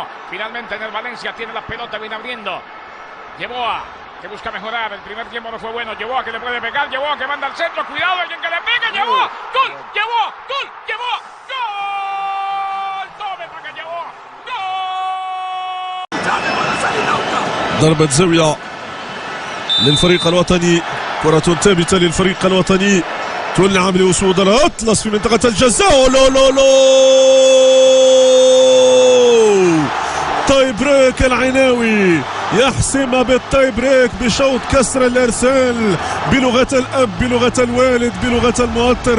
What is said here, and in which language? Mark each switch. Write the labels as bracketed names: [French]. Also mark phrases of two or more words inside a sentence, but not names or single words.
[Spanish] Finalmente en el Valencia tiene la pelota, viene abriendo. Yeboah, que busca mejorar. El primer tiempo no fue bueno. Yeboah que le puede pegar. Yeboah que manda al centro. Cuidado, alguien que le pegue. Yeboah. Gol. Yeboah. Gol. Yeboah. Gol. Tome para que Yeboah. Gol. [Arabic] ضربة زاوية للفريق الوطني. كرة ثابتة للفريق الوطني. تلعب لأسود الأطلس في منطقة الجزاء. لو لو لو [English] tie break [Arabic] العيناوي يحسم [English] بال tie break [Arabic] بشوط كسر الارسال بلغه الاب بلغه الوالد بلغه المؤطر.